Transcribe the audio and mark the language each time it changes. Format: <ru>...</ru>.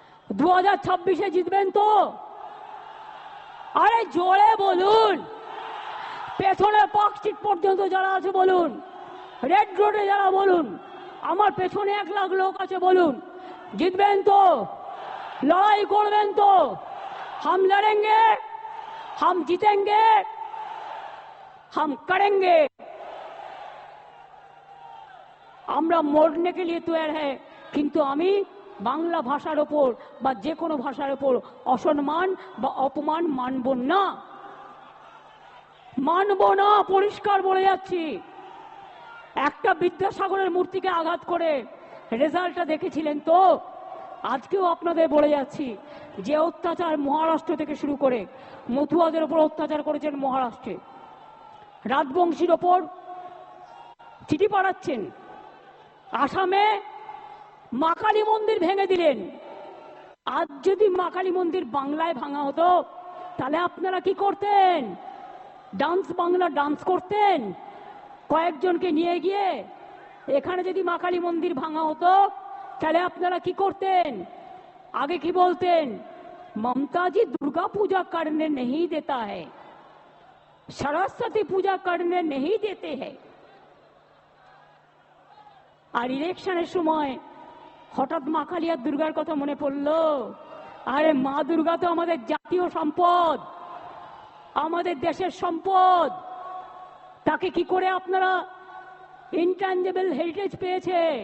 <bn>2026-এ জিতবেন তো? আরে জোরে বলুন। পেছনে পার্ক স্ট্রিট পর্যন্ত যারা আছে বলুন, রেড রোডে যারা বলুন, আমার পেছনে 1 লাখ লোক আছে বলুন, জিতবেন তো? লড়াই করবেন তো?</bn> <hi>हम लड़ेंगे, हम जीतेंगे, हम करेंगे।</hi> <bn>আমরা মরने</bn> <hi>के लिए तैयार है,</hi> <bn>কিন্তু আমি বাংলা ভাষার উপর বা যে কোনো ভাষার উপর অসম্মান বা অপমান মানব না, মানব না, পরিষ্কার বলে যাচ্ছি। একটা বিদ্যাসাগরের মূর্তিকে আঘাত করে রেজাল্টটা দেখেছিলেন তো? আজকেও আপনাদের বলে যাচ্ছি, যে অত্যাচার মহারাষ্ট্র থেকে শুরু করে মতুয়াদের উপর অত্যাচার করেছেন মহারাষ্ট্রে, রাজবংশীর ওপর চিঠি পাঠাচ্ছেন, আসামে মা কালী মন্দির ভেঙে দিলেন। আজ যদি মা কালী মন্দির বাংলায় ভাঙা হতো তাহলে আপনারা কি করতেন? ডান্স বাংলা ডান্স করতেন কয়েকজনকে নিয়ে গিয়ে। এখানে যদি মা কালী মন্দির ভাঙা হতো তাহলে আপনারা কি করতেন? আগে কি বলতেন?</bn> <hi>ममता जी दुर्गा पूजा करने नहीं देता है, सरस्वती पूजा करने नहीं देते हैं।</hi> <bn>আর ইলেকশনের সময় হঠাৎ মা কালী আর দুর্গার কথা মনে পড়লো। আরে মা দুর্গা তো আমাদের জাতীয় সম্পদ, আমাদের দেশের সম্পদ। তাকে কি করে আপনারা ইনট্যাঞ্জেবল হেরিটেজ পেয়েছে?</bn>